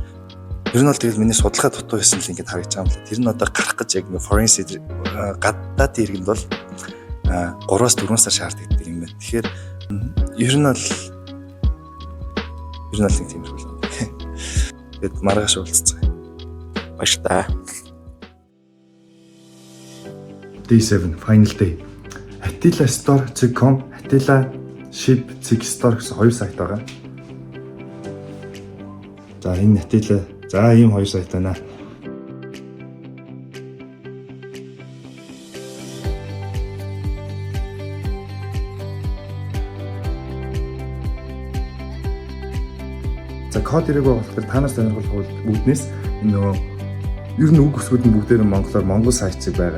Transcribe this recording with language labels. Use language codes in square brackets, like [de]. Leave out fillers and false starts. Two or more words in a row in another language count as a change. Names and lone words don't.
[mn] Ер нь бол тэгэл миний судалгаа дутуу байсан л ингээд харагдаж байгаа юм лээ. Тэр нь одоо гарах гэж яг нэг forensic гадаадын иргэнд бол 3-4 сар шаарддаг юм байна. Тэгэхээр ер нь бол нэг тийм зүйл. Тэгэд маргааш уулзцгаая. Баярлалаа. [en] Day 7 final day. [mn] Attila Store.com, Attila Ship Store гэсэн хоёр сайт байгаа. За энэ Attila за ийм хоёр сайт байна. За код ирээгүй болохоор танаас сонирхол хууль үүднээс энэ нөгөө ер нь үг өсгүүд нь бүгдээр нь монголоор монгол сайтыг байгаа.